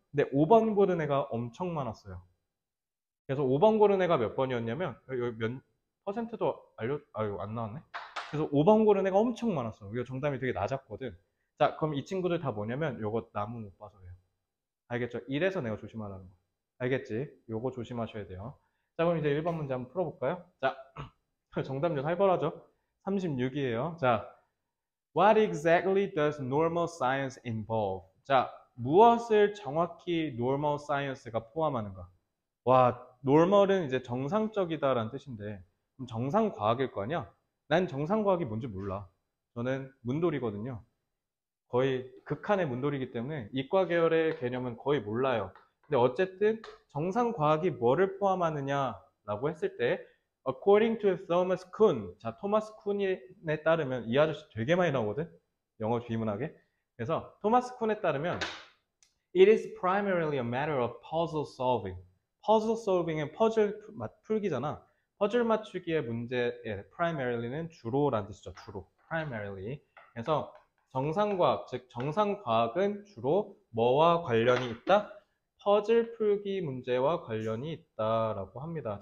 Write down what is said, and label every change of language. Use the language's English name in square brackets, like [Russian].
[Korean] 근데 5번 고른 애가 엄청 많았어요. 그래서 5번 고른 애가 몇 번이었냐면 여기 몇 퍼센트도 안 나왔네. 그래서 5번 고른 애가 엄청 많았어. 이거 정답이 되게 낮았거든. 자, 그럼 이 친구들 다 뭐냐면 요거 나무 못 봐서 그래요. 알겠죠? 이래서 내가 조심하라는 거. 알겠지? 요거 조심하셔야 돼요. 자, 그럼 이제 1번 문제 한번 풀어볼까요? 자, 정답률 살벌하죠? 36이에요. [English] 자, What exactly does normal science involve? [Korean] 자, 무엇을 정확히 normal science가 포함하는가? 와, normal은 이제 정상적이다라는 뜻인데, 그럼 정상과학일 거 아니야? 난 정상과학이 뭔지 몰라. 저는 문돌이거든요. 거의 극한의 문돌이기 때문에 이과 계열의 개념은 거의 몰라요. 근데 어쨌든 정상과학이 뭐를 포함하느냐라고 했을 때 [English] According to Thomas Kuhn. [Korean] 자, 토마스 쿤에 따르면 이 아저씨 되게 많이 나오거든. 영어 비문학에. 그래서 토마스 쿤에 따르면 [English] It is primarily a matter of puzzle solving. [Korean] puzzle solving은 퍼즐 풀기잖아. 퍼즐 맞추기의 문제의 primary는 주로라는 뜻이죠. 주로. primarily. 그래서 정상과학, 즉 정상과학은 주로 뭐와 관련이 있다? 퍼즐 풀기 문제와 관련이 있다라고 합니다.